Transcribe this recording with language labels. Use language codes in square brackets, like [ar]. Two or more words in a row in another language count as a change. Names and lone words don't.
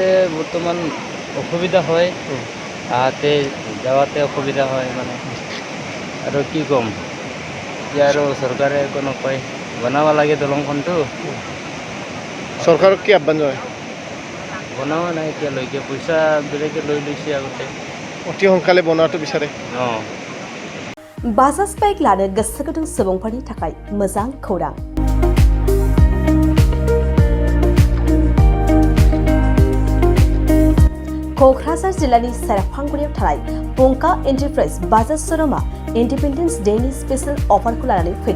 [as] বৰ্তমান অসুবিধা হয়, আহাতে যাওয়াতে অসুবিধা হয় মানে, আৰু কি ক'ম এতিয়া আৰু চৰকাৰে একো নকয়, বনাব লাগে দলংখনটো। চৰকাৰক কি আহ্বান জনায়? বনোৱা নাই এতিয়ালৈকে, পইচা বেলেগে লৈ লৈছে আগতে। অতি সোনকালে বনোৱাটো বিচাৰে। [brx] बाजाज बाइक लानो गोसो गुदुं सुबुंफोरनि थाखाय मोजां खौरां। क'क्राझार जिल्लानि सेरफांगुरियाव थानाय पंका एन्टारप्राइज बाजाज श'रुमआ इन्डिपेन्डेन्स डेनि स्पेशल अफारखौ लानानै फैदों।